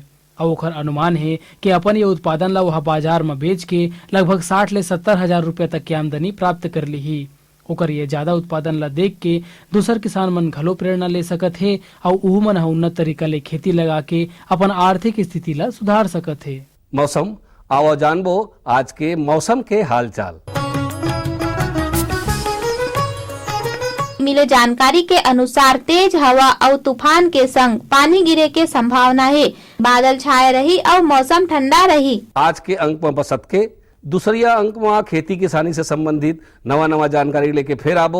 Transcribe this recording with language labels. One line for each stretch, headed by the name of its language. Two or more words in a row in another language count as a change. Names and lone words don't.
Chhattisgarhi: और ओखर अनुमान है कि अपन ये उत्पादन ला वह बाजार में बेच के लगभग 60 ले 70 हजार रुपया तक की आमदनी प्राप्त कर ली। ओकर ये ज्यादा उत्पादन ला देख के दूसर किसान मन घलो प्रेरणा ले सकत है और उहू मन उन्नत तरीका ले खेती लगा के अपन आर्थिक स्थिति ला सुधार सकत है। मौसम आओ जानबो आज के मौसम के हाल चाल। मिले जानकारी के अनुसार तेज हवा और तूफान के संग पानी गिरे के संभावना है। बादल छाए रही और मौसम ठंडा रही। आज के अंक में बसत के दूसरिया अंक में खेती किसानी से संबंधित नवा जानकारी लेके फिर आबो।